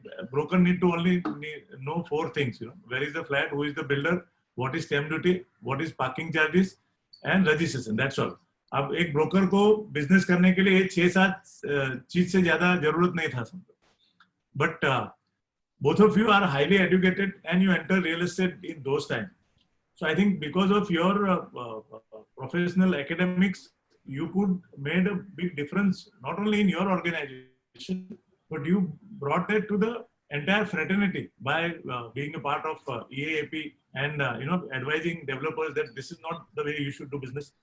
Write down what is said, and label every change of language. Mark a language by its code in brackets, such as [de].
[en] broker need to only know 4 things. Where is the flat, who is the builder, what is stamp duty, what is parking charges, and registration. That's all. [hi] अब एक broker को business करने के लिए 6-7 चीज से ज्यादा जरूरत नहीं था समझो. [en] But both of you are highly educated and you enter real estate in those times. So I think because of your professional academics, you could made a big difference not only in your organization, but you brought that to the entire fraternity by being a part of EAAP and advising developers that this is not the way you should do business.